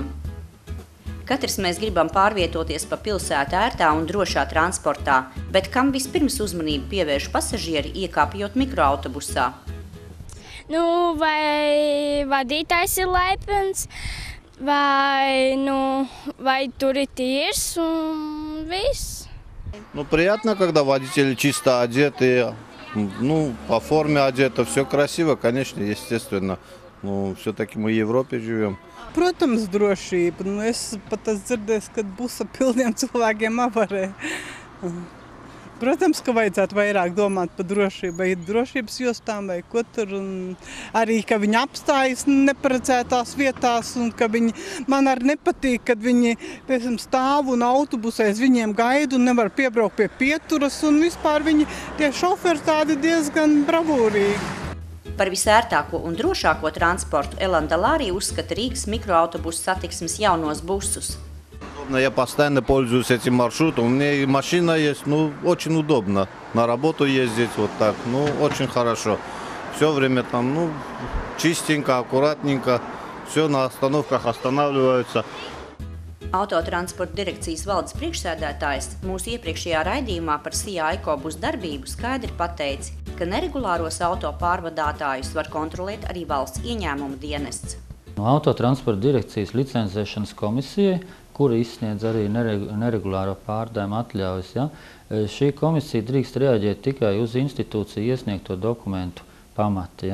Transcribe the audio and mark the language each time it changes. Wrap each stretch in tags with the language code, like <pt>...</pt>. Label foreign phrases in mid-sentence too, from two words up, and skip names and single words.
<lv>Katrs mēs gribam pārvietoties pa pilsētu ērtā un drošā transportā, bet kam vispirms uzmanību pievērš pasažieri, iekāpjot mikroautobusā? Vai vadītājs ir laipns, vai tur ir tīrs un viss.</lv> <ru>Приятно, когда водители чисто одеты, по форме одеты, все красиво, конечно, естественно. Все-таки мы в Европе живем.</ru> <lv>Protams, drošība. Es pat dzirdēju, ka būs ar pilniem cilvēkiem avarē. Protams, ka vajadzētu vairāk domāt par drošību, vai drošības jostām, vai ko tur. Arī, ka viņi apstājas neparedzētās vietās, un ka man arī nepatīk, kad viņi stāv un autobusēs viņiem gaida un nevar piebraukt pie pieturas, un vispār tie šoferi tādi diezgan bravūrīgi. Par visērtāko un drošāko transportu Elanda Lārija uzskata Rīgas mikroautobusu satiksmes jaunos busus.</lv> <ru>Я постоянно пользуюсь этим маршрутом. У меня и машина есть, очень удобно. На работу ездить вот так, очень хорошо. Все время там, чистенько, аккуратненько. Все на остановках останавливаются.</ru> <lv>Autotransporta direkcijas valdes priekšsēdētājs mūsu iepriekšējā raidījumā par SIA ekobus darbību skaidri pateica, ka neregulāros auto pārvadātājus var kontrolēt arī valsts ieņēmuma dienests. Autotransporta direkcijas licencēšanas komisijai, kura izsniedz arī neregulāro pārvadājumu atļaujas, šī komisija drīkst reaģēt tikai uz institūciju iesniegto dokumentu pamati.</lv>